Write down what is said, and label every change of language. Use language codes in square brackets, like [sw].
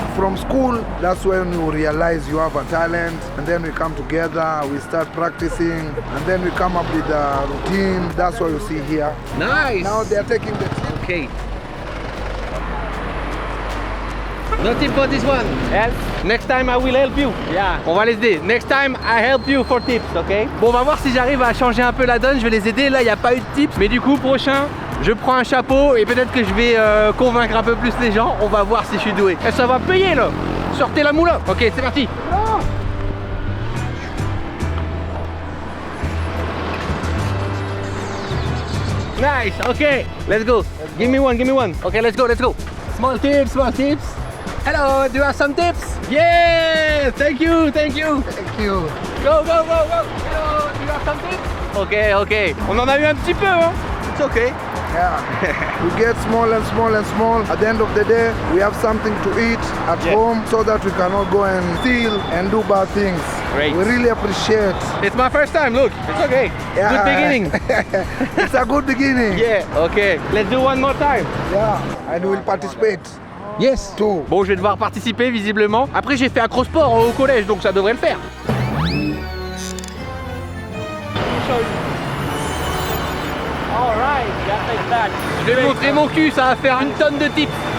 [en] from school, that's when you realize you have a talent, and then we come together, we start practicing, and then we come up with a routine. That's what you see here. Nice. Now they are taking the Okay. No tip for this one. Yes. Next time I will help you. Yeah. [fr] On va les aider. [en] Next time I help you for tips, ok? [fr] Bon, on va voir si j'arrive à changer un peu la donne. Je vais les aider. Là, il n'y a pas eu de tips. Mais du coup, prochain, je prends un chapeau et peut-être que je vais convaincre un peu plus les gens. On va voir si je suis doué. Et ça va payer là. Sortez la moula. Ok, c'est parti. [en] Nice, okay, let's go. Give me one, give me one. Okay, let's go, let's go. Small tips, small tips. Hello, do you have some tips? Yeah, thank you, thank you. Thank you. Go, go, go, go. Hello, do you have some tips? Ok, ok. [fr] On en a eu un petit peu, hein. [en] It's okay. Yeah. We get small and small and small. At the end of the day, we have something to eat at home so that we cannot go and steal and do bad things. Great. We really appreciate. It's my first time, look. It's okay. Yeah. Good beginning. It's a good beginning. Yeah, okay. Let's do one more time. Yeah. And we will participate Yes. too. [fr] Bon, je vais devoir participer visiblement. Après, j'ai fait acrosport au collège, donc ça devrait le faire. [en] Alright, just like that. [fr] Je vais montrer mon cul, ça va faire une tonne de tips.